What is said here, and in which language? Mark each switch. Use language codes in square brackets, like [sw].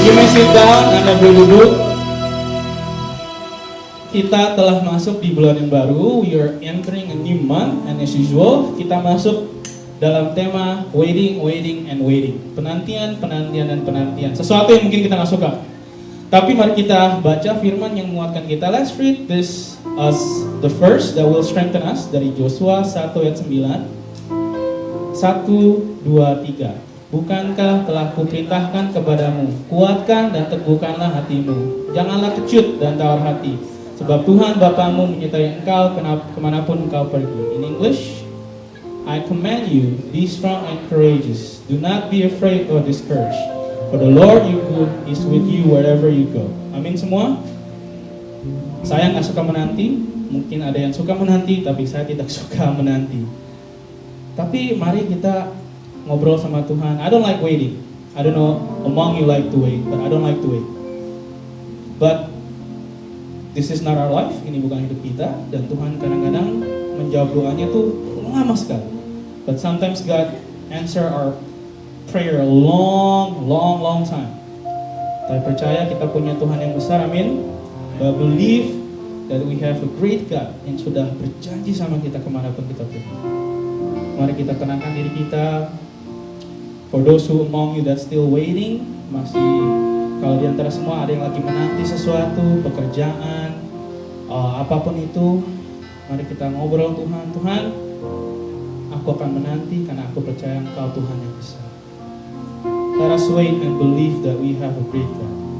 [en] sit down, [id] Anda boleh duduk. Kita telah masuk di bulan yang baru. [en] We are entering a new month, and as usual, [id] kita masuk dalam tema [en] waiting, waiting, and waiting. [id] Penantian, penantian, dan penantian. Sesuatu yang mungkin kita nggak suka. Tapi mari kita baca firman yang menguatkan kita. [en] Let's read this as the verse that will strengthen us [id] dari Yosua 1 ayat 9. 1, 2, 3. Bukankah telah kuperintahkan kepadamu, kuatkan dan teguhkanlah hatimu. Janganlah kecut dan tawar hati, sebab Tuhan Bapamu menyertai engkau kemanapun engkau pergi. [en] In English, I command you, be strong and courageous. Do not be afraid or discouraged, for the Lord your good is with you wherever you go. [id] Amin semua. Saya nggak suka menanti. Mungkin ada yang suka menanti, tapi saya tidak suka menanti. Tapi mari kita ngobrol sama Tuhan. [en] I don't like waiting. I don't know among you like to wait, but I don't like to wait. But this is not our life. [id] Ini bukan hidup kita. Dan Tuhan kadang-kadang menjawab doanya tuh lama sekali. [en] But sometimes God answer our prayer a long time. [id] Tapi percaya kita punya Tuhan yang besar. Amin. [en] But believe that we have a great God [id] yang sudah berjanji sama kita kemanapun kita pergi. Mari kita tenangkan diri kita. [en] For those who among you that still waiting, [id] masih kalau di antara semua ada yang lagi menanti sesuatu, pekerjaan, apapun itu, mari kita ngobrol Tuhan. Tuhan, aku akan menanti karena aku percaya Engkau Tuhan yang besar. [en] Let us wait and believe that we have a great God.